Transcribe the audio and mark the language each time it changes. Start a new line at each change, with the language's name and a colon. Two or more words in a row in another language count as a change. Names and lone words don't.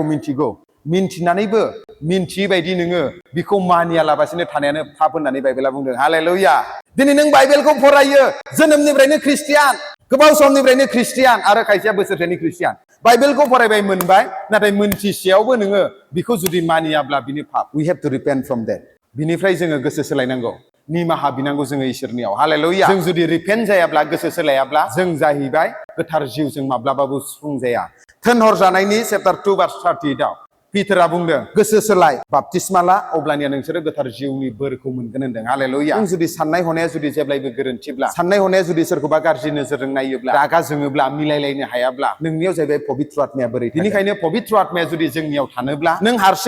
Bodo: मिन्थिगौ मिन्थिनानैबो मिन्थियै बायदि नोङो बिखौ मानियालाबासिनो थानायानो पाप होननानै बाइबेला बुंदों हालेलुया दिनै नों बाइबेलखौ फरायो जोनोमनिफ्रायनो ख्रिस्टियान गोबाव समनिफ्रायनो ख्रिस्टियान आरो खायसेया बोसोरसेनि ख्रिस्टियान बाइबेलखौ फरायबाय मोनबाय नाथाय मोनथिसेयावबो नोङो बिखौ जुदि मानियाब्ला बिनि पाप
English: we have to repent from that
Bodo: बिनिफ्राय जोङो गोसो सोलायनांगौ निमाहा बिनांगौ जोङो इसोरनियाव हालेलुया जों जुदि रिपेन्ट जायाब्ला गोसो सोलायाब्ला जों जाहैबाय गोथार जिउ जों माब्लाबाबो सुफुंजाया थोनहरजानायनि चैप्टार 2 भार्स 38 आव पिटारा बुंदों गोसो सोलाय बाप्तिस्मा ला अब्लानिया नोंसोरो गोथार जिउनि बोरखौ मोनगोन होनदों हालेलुया नों जुदि साननाय हनाया जुदि जेब्लायबो गोरोन्थिब्ला साननाय हनाया जुदि सोरखौबा गाज्रि नोजोरजों नायोब्ला रागा जोङोब्ला मिलायलायनो हायाब्ला नोंनियाव जाहैबाय पवित्र आत्माया बोरै बेनिखायनो पवित्र आत्माया जुदि जोंनियाव थानोब्ला नों हारसिं